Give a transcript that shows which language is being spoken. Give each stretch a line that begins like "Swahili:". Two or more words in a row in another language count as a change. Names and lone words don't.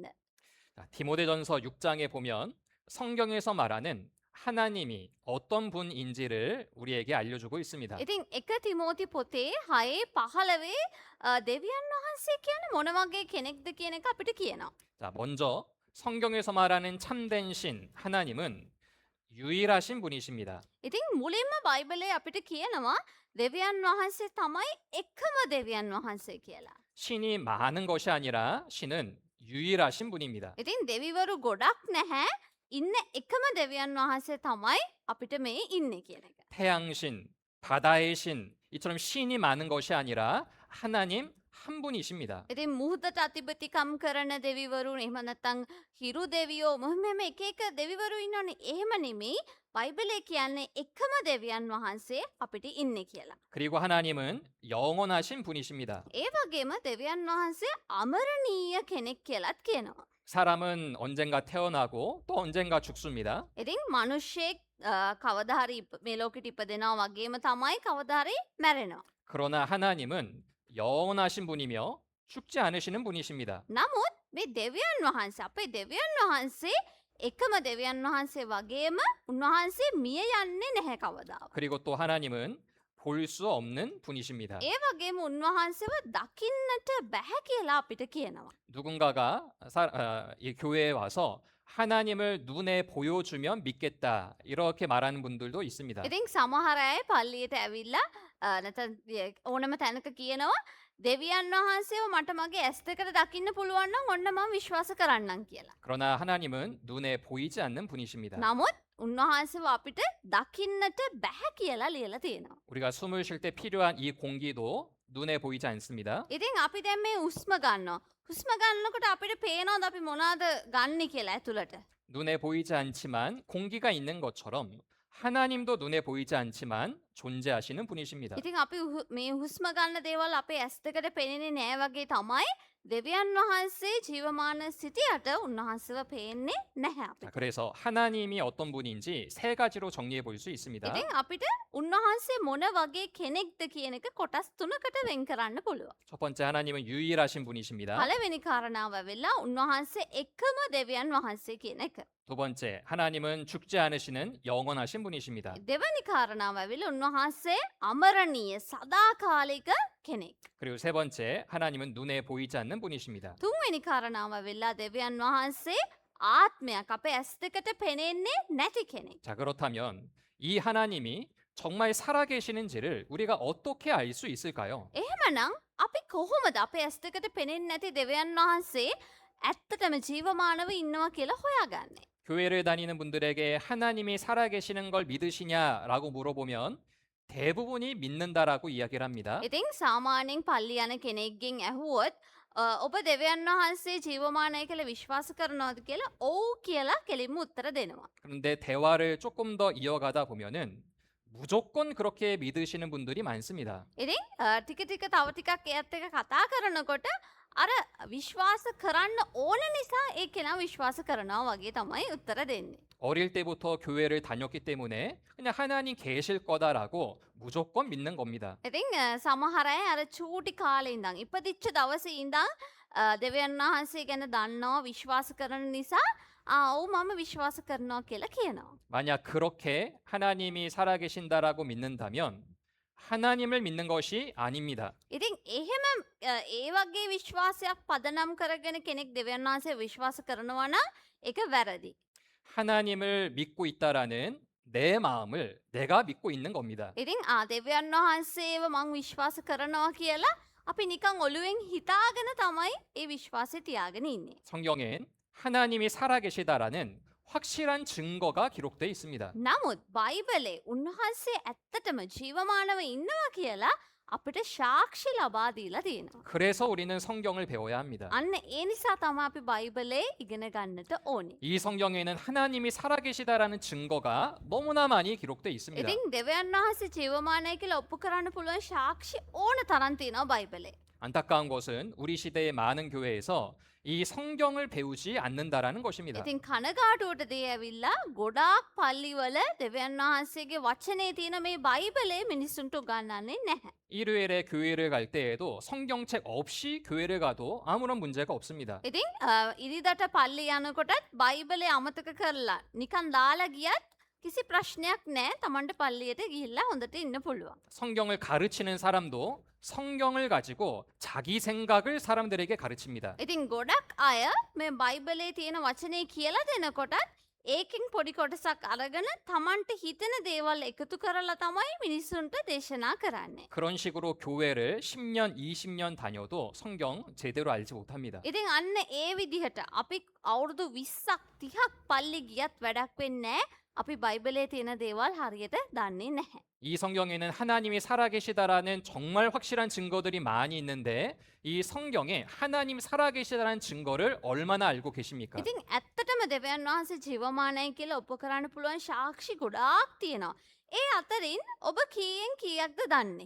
Korean: 자, 디모데전서 6장에 보면 성경에서 말하는 하나님이 어떤 분인지를 우리에게 알려주고 있습니다.
Sinhala: ඉතින් එක තිමෝති පොතේ 6:15 දෙවියන් වහන්සේ කියන්නේ මොන වගේ කෙනෙක්ද කියන එක අපිට කියනවා.
Korean: 자, 먼저 성경에서 말하는 참된 신 하나님은 유일하신 분이십니다.
Sinhala: ඉතින් මුලින්ම බයිබලයේ අපිට කියනවා දෙවියන් වහන්සේ තමයි එකම දෙවියන් වහන්සේ කියලා.
Korean: 신이 많은 것이 아니라 신은 유일하신 분입니다.
Sinhala: ඉතින් දෙවිවරු ගොඩක් නැහැ. ඉන්න එකම දෙවියන් වහන්සේ තමයි අපිට මේ ඉන්නේ කියන එක.
Korean: 태양신, 바다의 신, 이처럼 신이 많은 것이 아니라 하나님 한 분이십니다.
Sinhala: ඉතින් මුහුදට අතිපතිකම් කරන දෙවිවරු එහෙම නැත්නම් හිරු දෙවියෝ මෙහෙම එක එක දෙවිවරු ඉන්නෝනේ. එහෙම නෙමෙයි. බයිබලයේ කියන්නේ එකම දෙවියන් වහන්සේ අපිට ඉන්නේ කියලා.
Korean: 그리고 하나님은 영원하신 분이십니다.
Sinhala: ඒ වගේම දෙවියන් වහන්සේ අමරණීය කෙනෙක් කියලාත් කියනවා.
Korean: 사람은 언젠가 태어나고 또 언젠가 죽습니다.
Sinhala: ඉතින් මිනිස්සෙක් කවදා හරි මේ ලෝකෙට ඉපදෙනවා වගේම තමයි කවදා හරි මැරෙනවා.
Korean: 그러나 하나님은 영원하신 분이며 죽지 않으시는 분이십니다.
Sinhala: නමුත් මේ දෙවියන් වහන්සේ අපේ දෙවියන් වහන්සේ එකම දෙවියන් වහන්සේ වගේම උන්වහන්සේ මිය යන්නේ නැහැ කවදාවත්.
Korean: 그리고 또 하나님은 볼 수 없는 분이십니다.
Sinhala: ඒ වගේම උන්වහන්සේව දකින්නට බැහැ කියලා අපිට කියනවා.
Korean: 누군가가 이 교회에 와서 하나님을 눈에 보여주면 믿겠다 이렇게 말하는 분들도 있습니다.
Sinhala: ඉතින් සමහර අය පල්ලියට ඇවිල්ලා නැත්නම් ඕනම තැනක කියනවා දෙවියන් වහන්සේව මට මගේ ඇස් දෙකට දකින්න පුළුවන් නම් ඔන්න මම විශ්වාස කරන්නම් කියලා.
Korean: 그러나 하나님은 눈에 보이지 않는 분이십니다.
Sinhala: නමුත් උන්වහන්සේව අපිට දකින්නට බැහැ කියලා ලියලා තියෙනවා.
Korean: 우리가 숨을 쉴 때 필요한 이 공기도 눈에 보이지 않습니다.
Sinhala: ඉතින් අපි දැන් මේ හුස්ම ගන්නවා. හුස්ම ගන්නකොට අපිට පේනවද අපි මොනවද ගන්නෙ කියලා ඇතුළට?
Korean: 눈에 보이지 않지만 공기가 있는 것처럼 하나님도 눈에 보이지 않지만 존재하시는 분이십니다.
Sinhala: ඉතින් අපි මේ හුස්ම ගන්න දේවල් අපේ ඇස් දෙකට පෙනෙන්නේ නෑ වගේ තමයි දෙවියන් වහන්සේ ජීවමාන සිටියට උන්වහන්සේව පේන්නේ නැහැ
Korean: 자,
Sinhala: අපිට.
Korean: 그래서 하나님이 어떤 분인지 세 가지로 정리해 볼 수 있습니다.
Sinhala: ඉතින් අපිට උන්වහන්සේ මොන වගේ කෙනෙක්ද කියන එක කොටස් තුනකට වෙන් කරන්න පුළුවන්.
Korean: 첫 번째 하나님은 유일하신 분이십니다.
Sinhala: පළවෙනි කාරණාව වෙලා උන්වහන්සේ එකම දෙවියන් වහන්සේ කියන එක.
Korean: 두 번째, 하나님은 죽지 않으시는 영원하신 분이십니다.
Sinhala: දෙවැනි කාරණාව වෙලා උන්වහන්සේ අමරණීය සදාකාලික කෙනෙක්.
Korean: 그리고 세 번째, 하나님은 눈에 보이지 않는 분이십니다.
Sinhala: තුන්වෙනි කාරණාව වෙලා දෙවියන් වහන්සේ ආත්මයක් අපේ ඇස් දෙකට පෙනෙන්නේ නැති කෙනෙක්.
Korean: 자, 그렇다면 이 하나님이 정말 살아계시는지를 우리가 어떻게 알 수 있을까요?
Sinhala: එහෙමනම් අපි කොහොමද අපේ ඇස් දෙකට පෙනෙන්නේ නැති දෙවියන් වහන්සේ ඇත්තටම ජීවමානව ඉන්නවා කියලා හොයාගන්නේ?
Korean: 교회를 다니는 분들에게 하나님이 살아계시는 걸 믿으시냐라고 물어보면 대부분이 믿는다라고 이야기를 합니다.
Sinhala: ඉතින් සාමාන්‍යයෙන් පල්ලි යන කෙනෙක්ගෙන් ඇහුවොත් ඔබ දෙවියන් වහන්සේ ජීවමානයි කියලා විශ්වාස කරනවද කියලා ඔව් කියලා කෙලින්ම උත්තර දෙනවා.
Korean: 그런데 대화를 조금 더 이어가다 보면은 무조건 그렇게 믿으시는 분들이 많습니다.
Sinhala: ඉතින් ටික ටික තව ටිකක් එයත් එක්ක කතා කරනකොට අර විශ්වාස කරන්න ඕන නිසා ඒ කෙනා විශ්වාස කරනවා වගේ තමයි උත්තර දෙන්නේ.
Korean: 어릴 때부터 교회를 다녔기 때문에 그냥 하나님 계실 거다라고 무조건 믿는 겁니다.
Sinhala: ඉතින් සමහර අය අර චූටි කාලේ ඉඳන් ඉපදිච්ච දවසේ ඉඳන් දෙවියන් වහන්සේ ගැන දන්නවා විශ්වාස කරන නිසා ඔව් මම විශ්වාස කරනවා කියලා කියනවා.
Korean: 만약 그렇게 하나님이 살아계신다라고 믿는다면 하나님을 믿는 것이 아닙니다.
Sinhala: ඉතින් එහෙම ඒ වගේ විශ්වාසයක් පදනම් කරගෙන කෙනෙක් දෙවියන් වහන්සේ විශ්වාස කරනවා නම් ඒක වැරදි.
Korean: 하나님을 믿고 있다라는 내 마음을 내가 믿고 있는 겁니다.
Sinhala: ඉතින් දෙවියන් වහන්සේව මං විශ්වාස කරනවා කියලා අපි නිකන් ඔළුවෙන් හිතාගෙන තමයි ඒ විශ්වාසය තියාගෙන ඉන්නේ.
Korean: 성경엔 하나님이 살아계시다라는 확실한 증거가 기록되어 있습니다.
Sinhala: නමුත් බයිබලේ උන්වහන්සේ ඇත්තටම ජීවමානව ඉන්නවා කියලා අපිට සාක්ෂි ලබා දීලා තියෙනවා.
Korean: 그래서 우리는 성경을 배워야 합니다.
Sinhala: අන්න ඒ නිසා තමයි අපි බයිබලේ ඉගෙන ගන්නට ඕනේ.
Korean: 이 성경에는 하나님이 살아계시다라는 증거가 너무나 많이 기록되어 있습니다.
Sinhala: ඉතින් දෙවියන් වහන්සේ ජීවමානයි කියලා ඔප්පු කරන්න පුළුවන් සාක්ෂි ඕන තරම් තියෙනවා බයිබලේ.
Korean: 안타까운 것은 우리 시대의 많은 교회에서 이 성경을 배우지 않는다라는 것입니다.
Sinhala: ඉතින් කනගාටුවට දේ ඇවිල්ලා ගොඩාක් පල්ලිවල දෙවියන් වහන්සේගේ වචනේ තියෙන මේ බයිබලේ මිනිස්සුන්ට උගන්වන්නේ නැහැ.
Korean: 일요일에 교회를 갈 때에도 성경책 없이 교회를 가도 아무런 문제가 없습니다.
Sinhala: ඉතින් ඉරිදට පල්ලි යනකොටත් බයිබලේ අමතක කරලා නිකන් දාලා ගියත් කිසි ප්‍රශ්නයක් නැහැ. Tamanට පල්ලියට ගිහිල්ලා හොඳට ඉන්න පුළුවන්.
Korean: 성경을 가르치는 사람도 성경을 가지고 자기 생각을 사람들에게 가르칩니다.
Sinhala: ඉතින් ගොඩක් අය මේ බයිබලේ තියෙන වචනේ කියලා දෙනකොටත් ඒකෙන් පොඩි කොටසක් අරගෙන Tamanට හිතෙන දේවල් එකතු කරලා තමයි මිනිස්සුන්ට දේශනා කරන්නේ.
Korean: 그런 식으로 교회를 10년, 20년 다녀도 성경 제대로 알지 못합니다.
Sinhala: ඉතින් අන්න ඒ විදිහට අපි අවුරුදු 20ක් 30ක් පල්ලි ගියත් වැඩක් වෙන්නේ නැහැ. අපි බයිබලේ තියෙන දේවල් හරියට දන්නේ නැහැ.
Korean: 이 성경에는 하나님이 살아계시다라는 정말 확실한 증거들이 많이 있는데 이 성경에 하나님 살아계시다라는 증거를 얼마나 알고 계십니까?
Sinhala: ඉතින් ඇත්තටම දෙවියන් වහන්සේ ජීවමානයි කියලා ඔප්පු කරන්න පුළුවන් සාක්ෂි ගොඩාක් තියෙනවා. ඒ අතරින් ඔබ කීයෙන් කීයක්ද දන්නේ?